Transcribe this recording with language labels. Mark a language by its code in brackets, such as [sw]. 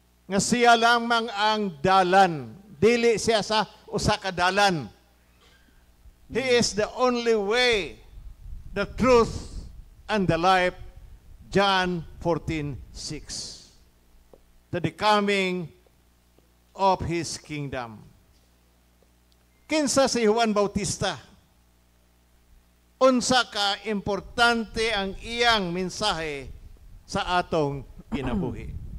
[ceb] Nga siya lamang ang dalan. Dili siya sa usa ka dalan. [en] He is the only way, the truth, and the life. John 14:6. To the coming of His kingdom. [ceb] Kinsa si Juan Bautista? Unsa ka importante ang iyang mensahe sa atong kinabuhi.